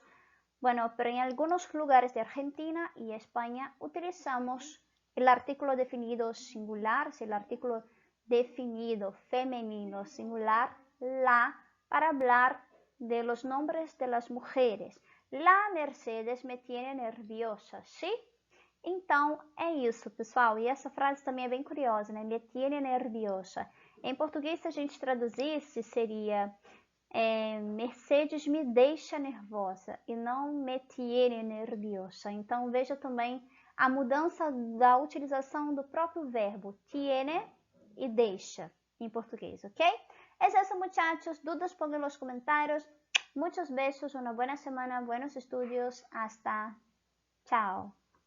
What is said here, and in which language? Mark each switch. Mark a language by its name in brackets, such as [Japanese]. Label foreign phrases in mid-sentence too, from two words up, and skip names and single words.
[Spanish] Bueno, pero en algunos lugares de Argentina y España utilizamos el artículo definido singular, si el artículo definido femenino singular, la, para hablar de los nombres de las mujeres. La Mercedes me tiene nerviosa, ¿sí? [Portuguese] Então, é isso, pessoal. E essa frase também é bem curiosa, né? [Spanish] Me tiene nerviosa. [Portuguese] Em português, se a gente traduzisse, seria Mercedes me deixa nervosa e não [Spanish] me tiene nerviosa. [Portuguese] Então, veja também a mudança da utilização do próprio verbo tiene y deixa [Spanish] en portugués, [Portuguese] ¿ok? [Spanish] Es eso, muchachos. Dudas, pongan en los comentarios. Muchos besos, una buena semana, buenos estudios. Hasta Chao.